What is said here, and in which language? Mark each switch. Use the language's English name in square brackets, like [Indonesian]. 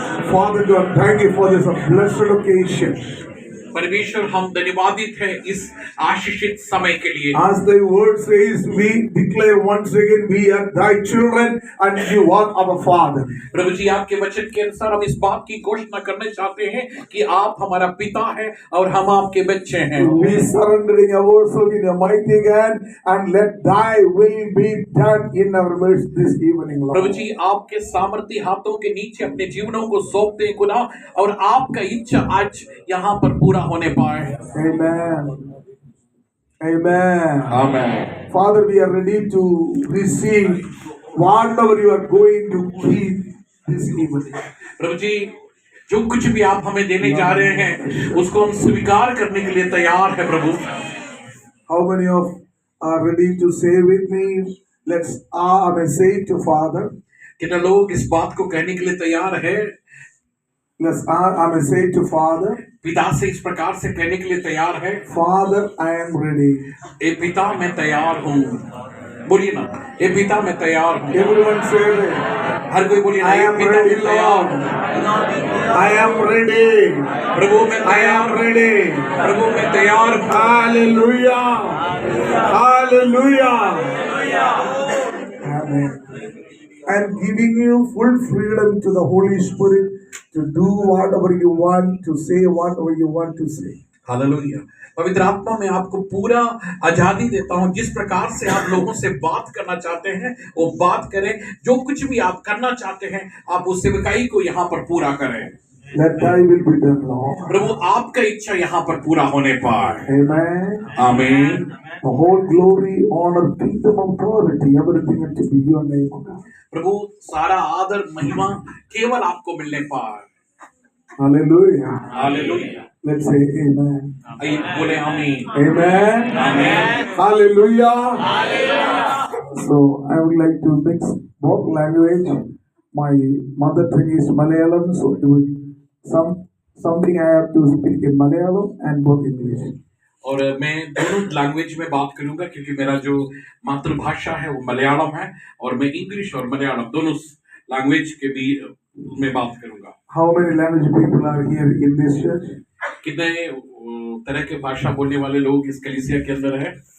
[English] Father God, thank you for this blessed occasion. [Hindi] परमेश्वर हम धन्यवादित हैं इस आशीषित समय के लिए। [English] As the word says, we declare once again, we are thy children and you are our Father. [Hindi] प्रभु जी आपके वचन के अनुसार हम इस बात की घोषणा करना चाहते हैं कि आप हमारा पिता हैं और हम आपके बच्चे हैं। [English] We surrendering ourselves in your mighty hand and let thy will be done in our midst this evening, Lord. [Hindi] प्रभु जी आपके सामर्थी हाथों के नीचे अपने जीवनों को सौंपते हैं खुदा और आपका इच्छा आज यहाँ पर पूरा होने पाए। [English] Amen. Amen. Amen. Father, we are ready to receive whatever you are going to give this evening. [Hindi] प्रभु जी जो कुछ भी आप हमें देने जा रहे हैं उसको हम स्वीकार करने के लिए तैयार है प्रभु। [English] How many of are ready to say with me? Let's say to Father. [Hindi] कितने लोग इस बात को कहने के लिए तैयार है? [English] Let's say to Father. [Hindi] पिता से इस प्रकार से कहने के लिए तैयार है। [English] Father, I am ready. [Hindi] ए पिता मैं तैयार हूँ। बोलिए ना, ए पिता मैं तैयार हूँ। [English] Everyone say that. [Hindi] हर कोई बोलिए [English] I am [Hindi] पिता [English] ready, [Hindi] मैं तैयार [English] Lord. [Hindi] हूं। [English] I am ready. [Hindi] प्रभु मैं [English] I am [Hindi] तैयार हूं। [English] ready. [Hindi] प्रभु मैं तैयार हूं। [English] Hallelujah. Hallelujah. Amen. I'm giving you full freedom to the Holy Spirit to do whatever you want, to say whatever you want to say. [Hindi] Hallelujah. पवित्र आत्मा में आपको पूरा आजादी देता हूं, जिस प्रकार से आप लोगों से बात करना चाहते हैं वो बात करें, जो कुछ भी आप करना चाहते हैं आप उस सेवकाई को यहाँ पर पूरा करें। [English] That thy will be done, Lord. [Hindi] प्रभु आपका इच्छा यहाँ पर पूरा होने पाए। [English] Amen. [Hindi] आमीन। [English] The whole glory, honor, kingdom, authority, everything is to be your name, O God. [Hindi] प्रभु सारा आदर महिमा केवल आपको मिलने पाए। [English] Hallelujah. [Hindi] Hallelujah. [English] Let's say amen. [Hindi] आइए बोले आमीन। [English] Amen. [Hindi] आमीन। [English] Hallelujah. So I would like to mix both language. My mother tongue is Malayalam, so it would something I have to speak in Malayalam and both English. [Hindi] और मैं दोनों language में बात करूंगा क्योंकि मेरा जो मातृभाषा है वो मलयालम है और मैं इंग्लिश और मलयालम दोनों लैंग्वेज के भी में बात करूंगा। [English] How many language people are here in this church? [Hindi] कितने तरह के भाषा बोलने वाले लोग इस कलीसिया के अंदर है?